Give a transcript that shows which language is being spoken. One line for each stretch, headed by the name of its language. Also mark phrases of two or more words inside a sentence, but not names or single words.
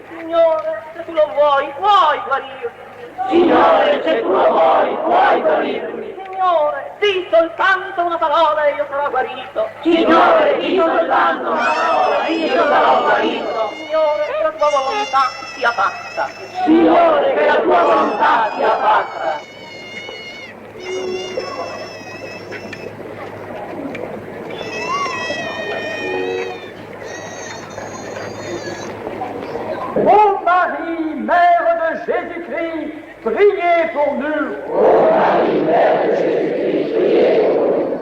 Italian: Signore, se tu lo vuoi, puoi guarirmi. Signore, se tu lo vuoi, puoi guarirmi. Signore, di soltanto una parola e io sarò guarito. Signore, di soltanto una parola e io sarò guarito. Signore, che la tua volontà sia fatta. Signore, che la tua volontà sia fatta.
French: Ô Marie, Mère de Jésus-Christ, priez pour nous. Ô Marie, Mère de Jésus-Christ, priez pour nous.